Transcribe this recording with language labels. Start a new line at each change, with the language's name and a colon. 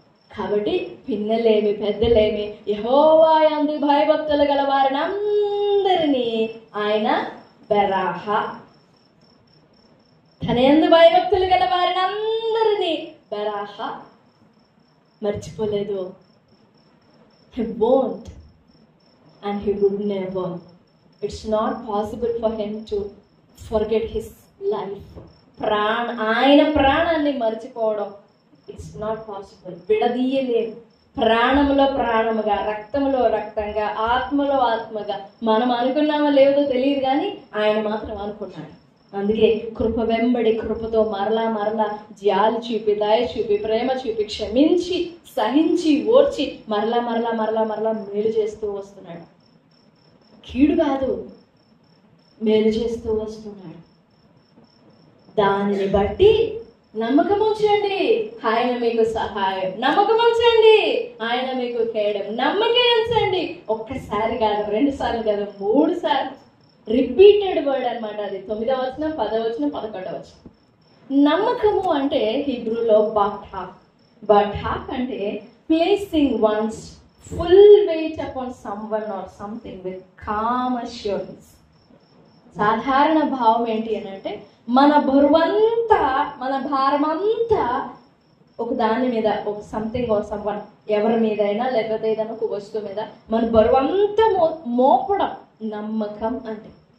Telugu: కాబట్టి పిన్నలేమి పెద్దలేమి యెహోవా యందు భయభక్తులు గల వారిని అందరినీ ఆయన బెరాహ, తన యందు భయభక్తులు గల వారిని అందరినీ బెరాహ మర్చిపోలేదు.
English: He won't and he would never. It's not possible for him to forget his life.
Telugu: ఆయన ప్రాణాన్ని మర్చిపోవడం
English: It's not possible.
Telugu: విడదీయలేదు. ప్రాణంలో ప్రాణముగా, రక్తంలో రక్తంగా, ఆత్మలో ఆత్మగా. మనం అనుకున్నామో లేదో తెలియదు, కానీ ఆయన మాత్రం అనుకున్నాడు. అందుకే కృప వెంబడి కృపతో మరలా జాలి చూపి, దయ చూపి, ప్రేమ చూపి, క్షమించి, సహించి, ఓర్చి మరలా మేలు చేస్తూ వస్తున్నాడు. కీడు కాదు, మేలు చేస్తూ వస్తున్నాడు. దానిని బట్టి నమ్మకం ఉంచండి, ఆయన మీకు సహాయం. నమ్మకం ఉంచండి, ఆయన మీకు కేయడం. నమ్మకం ఉంచండి. ఒక్కసారి కాదు, 2 సార్లు కాదు, 3 సార్లు
English: repeated word
Telugu: అనమాట అది. 9వ వచనం, 10వ వచనం, 11వ వచనం. నమ్మకము అంటే హీబ్రూలో బాఠాక్ అంటే
English: Placing one's full weight upon someone or something with calm assurance.
Telugu: సాధారణ భావం ఏంటి అని అంటే మన బరువంతా, మన భారమంతా ఒక దాని మీద, ఒక
English: something or someone,
Telugu: ఎవరి మీదైనా లేకపోతే ఏదైనా ఒక వస్తువు మీద మన బరువంతా మోపడం నమ్మకం అంటే.